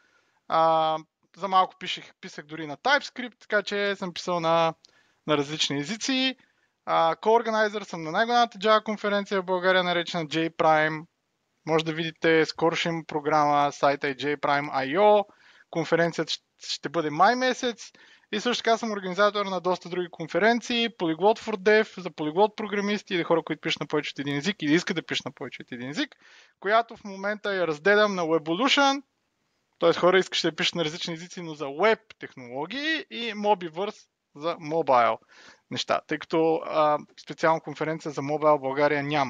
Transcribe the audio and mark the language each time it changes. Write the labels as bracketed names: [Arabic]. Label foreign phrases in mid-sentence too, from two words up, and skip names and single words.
[Bulgarian] За малко писах дори на TypeScript, така че съм писал на различни езици. Co-organizer съм на най-голямата Java конференция в България, наречена JPrime. Може да видите, скоро ще има програма, сайта е jprime.io. Конференцията ще бъде май месец. И също така съм организатор на доста други конференции. Polyglot for Dev, за Polyglot програмисти или хора, които пишат на повече от един език или искат да пишат на повече от един език, която в момента я разделям на Webolution, т.е. хора искащи да пишат на различни езици, но за web технологии и Mobiverse за mobile неща, тъй като специална конференция за mobile в България няма.